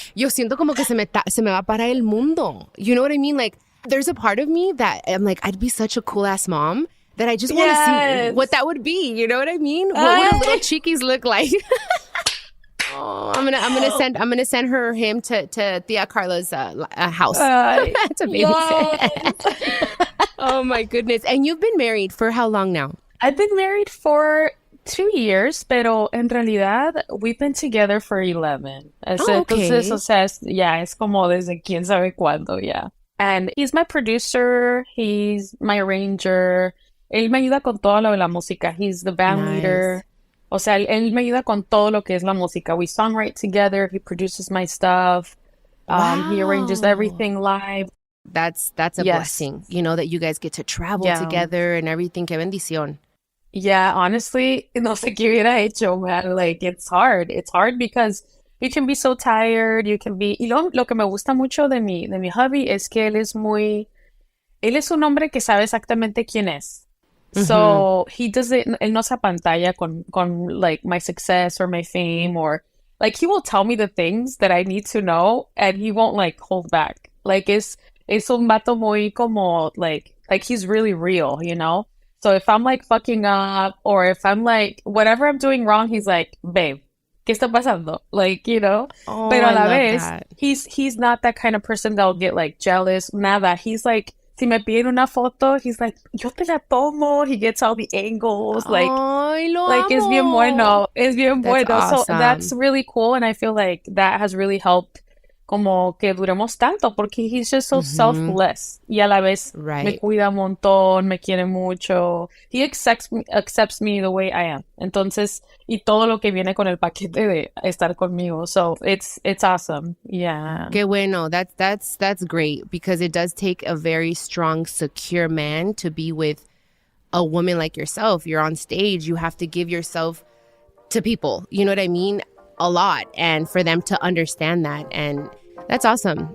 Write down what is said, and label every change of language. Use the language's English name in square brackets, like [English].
[Spanish] Yo siento como que se me va a parar el mundo. [English] You know what I mean? Like, there's a part of me that I'm like, I'd be such a cool ass mom that I just want to see what that would be. You know what I mean? What would a little Chiquis look like? Oh, I'm gonna send him to Tia Carla's house to babysit. Oh my goodness! And you've been married for how long now? I've been married for 2 years, [Spanish] pero en realidad [English] we've been together for 11. [Spanish] Entonces, o sea, es como desde quién sabe cuándo, [English] And he's my producer, he's my arranger. [Spanish] Él me ayuda con todo lo de la música. [English] He's the band leader. [Spanish] O sea, él me ayuda con todo lo que es la música. [English] We songwrite together. He produces my stuff. He arranges everything live. That's a blessing, you know, that you guys get to travel together and everything. [Spanish] Qué bendición. [English] Yeah, honestly, [Spanish] no sé qué hubiera hecho, man. [English] Like, it's hard. It's hard because you can be so tired. You can be... [Spanish] Y lo que me gusta mucho de mi hubby es que él es un hombre que sabe exactamente quién es. [English] So he doesn't, [Spanish] él no se apantalla con [English] like my success or my fame or like he will tell me the things that I need to know and he won't like hold back. Like [Spanish] es un vato muy como [English] like he's really real, you know? So if I'm like fucking up or if I'm like whatever I'm doing wrong, he's like, babe, [Spanish] ¿qué está pasando? [English] Like, you know? [Spanish] Pero a la vez, [English] he's not that kind of person that'll get like jealous, nada. He's like, [Spanish] si me piden una foto, he's like, yo te la tomo. [English] He gets all the angles. Like, [Spanish] es bien bueno. Es bien bueno. [English] Awesome. So that's really cool. And I feel like that has really helped [Spanish] como que duremos tanto porque [English] he's just so selfless. [Spanish] Y a la vez me cuida un montón, me quiere mucho. [English] He accepts me the way I am. [Spanish] Entonces, y todo lo que viene con el paquete de estar conmigo. [English] So it's awesome. Yeah. [Spanish] Qué bueno. [English] That's great because it does take a very strong, secure man to be with a woman like yourself. You're on stage. You have to give yourself to people. You know what I mean? A lot, and for them to understand that, and that's awesome.